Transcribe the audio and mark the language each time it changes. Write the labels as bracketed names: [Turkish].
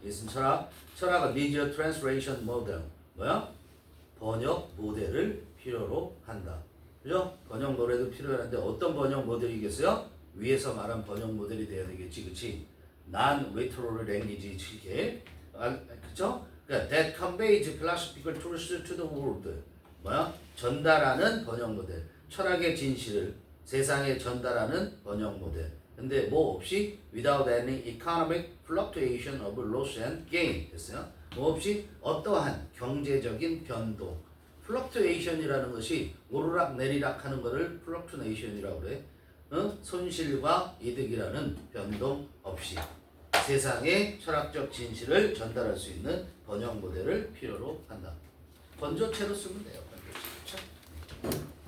[Korean] 이것은 철학은 [English] needs a translation model. [Korean] 뭐야? 번역 모델을 필요로 한다. 그죠? 번역 모델도 필요한데 어떤 번역 모델이겠어요? 위에서 말한 번역 모델이 돼야 되겠지, 그치? [English] non-literal language [Korean] 식의, 그죠? 그러니까 [English] that conveys philosophical truths to the world. [Korean] 뭐야? 전달하는 번역 모델. 철학의 진실을 세상에 전달하는 번역 모델. 근데 뭐 없이 [English] without any economic fluctuation of loss and gain [Korean] 됐어요. 뭐 없이 어떠한 경제적인 변동. fluctuation이라는 것이 오르락 내리락 하는 것을 fluctuation이라고 그래. 손실과 이득이라는 변동 없이 세상의 철학적 진실을 전달할 수 있는 번역 모델을 필요로 한다. 번조체로 쓰면 돼요. 번조체. 그렇죠?